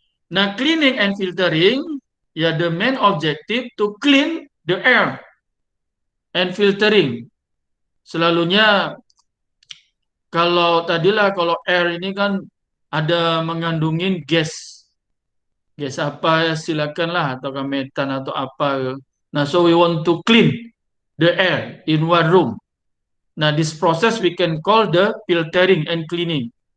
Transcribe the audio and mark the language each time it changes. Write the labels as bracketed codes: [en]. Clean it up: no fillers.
[en] Nah, cleaning and filtering ya the main objective to clean the air and filtering. [ms] Selalunya kalau air ini kan ada mengandungin gas. Gas apa ya silakanlah atau metan atau apa. [en] Nah, so we want to clean the air in one room. Nah, this process we can call the filtering and cleaning.